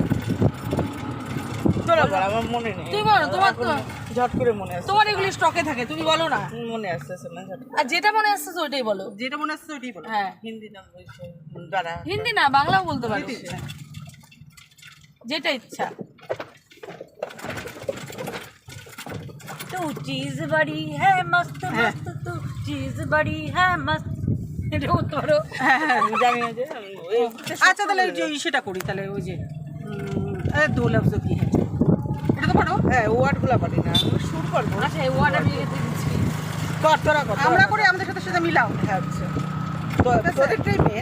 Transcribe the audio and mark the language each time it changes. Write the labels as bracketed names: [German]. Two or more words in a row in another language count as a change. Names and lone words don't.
[Bangla] চলো বল, আমার মনে নেই। তুমি বলো, তোমার তো ঝট করে মনে আসছে। তোমার এগুলি স্টকে থাকে, তুমি বলো না। মনে আসতেছে না ঝট করে। আর যেটা মনে আসছে ওইটাই বলো। যেটা মনে আসছে ওইটাই বলো। হ্যাঁ হিন্দি নাম বলছো দাঁড়া। হিন্দি না বাংলাও বলতে পারো, যেটা ইচ্ছা। [Hindi] तू चीज बड़ी है मस्त मस्त, तू चीज बड़ी है मस्त। [Bangla] এটা বলতে পারো। জানি না যে ওই আচ্ছা তাহলে ওই যে সেটা করি তাহলে, ওই যে [Hindi] दो लफ़्ज़ की [Bangla] হ্যাঁ, এটা তো পারো। হ্যাঁ ওয়ার্ডগুলো পারি না, আমি সুর করবো। আচ্ছা এই ওয়ার্ড আমি লিখে দিচ্ছি। কর তোরা কর। আমরা করি, আমাদের সাথে সাথে মিলাও। হ্যাঁ আচ্ছা। তো তোদেরটাই মেন।